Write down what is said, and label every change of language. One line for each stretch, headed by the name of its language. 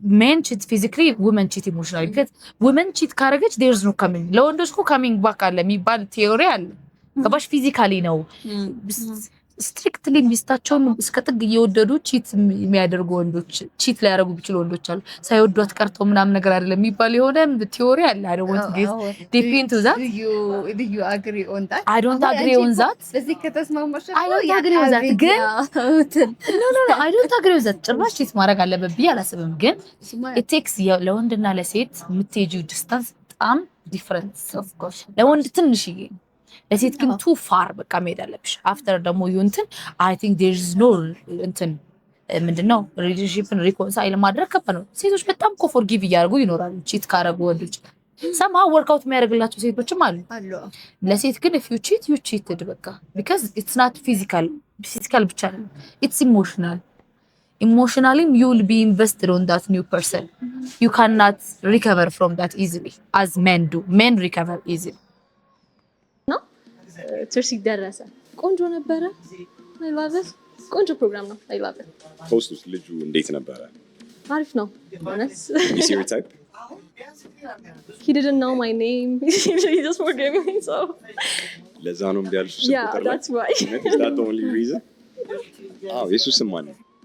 English: men cheat physically women cheat
Amharic: emotionally because women cheat ካረገች
English: there's no coming
Amharic: ለወንዶች እኮ
English: coming back
Amharic: አለ የሚባል ቲዮሪ አለ ገባሽ ፊዚካሊ ነው ስትሪክትሊ ሚስታቸውን እስከ ጥግ እየወደዱ ቺት የሚያደርጉ ወንዶች ቺት ላይ ያደርጉ ቢችሉ ወንዶች አሉ ሳይወዷት ቀርተው ምናምን ነገር አይደለም የሚባል የሆነ ቲዮሪ አለ
English: I don't want to get deep into that do you agree on that I don't agree on that
Amharic: በዚህ ከተስማማሽ
English: I don't agree on that
Amharic: ግን
English: no I don't agree on that
Amharic: ጭራሽ ቺት ማድረግ አለበት ብዬ አላስብም ግን
English: it takes
Amharic: ለወንድና ለሴት የምትሄጂው ዲስታንስ በጣም ዲፈረንስ
English: of course
Amharic: ለወንድ ትንሽዬ ለሴት ግን
English: too far
Amharic: በቃ መሄድ አለብሽ after ደግሞ እንትን
English: I think there is no
Amharic: እንትን ምንድነው ሪሌሽንሺፕን ሪኮንሳይል ማድረግ ከባድ ነው ሴቶች በጣም እኮ ፎርጊቭ እያደረጉ ይኖራሉ ቺት ካረጉ ወንዶች
English: somehow workout
Amharic: የሚያደርግላቸው ሴቶችም አሉ ለሴት ግን
English: if you cheated
Amharic: በቃ
English: because it's not physical
Amharic: ብቻ ነው
English: it's emotionally you will be invested on that new person you cannot recover from that easily as men recover easily
Amharic: ትርሲት ደረሰ ቆንጆ ነበረ
English: I love it
Amharic: ቆንጆ ፕሮግራም ነው I love it ሆስቱስ ልጁ እንዴት ነበረ አሪፍ ነው honest
English: you see your type he didn't know my name he just forgave me so
Amharic: ለዛ ነው እንዲያልሽ ቁጥር
English: that's why is that the only reason
Amharic: ኢየሱስ ማን ነው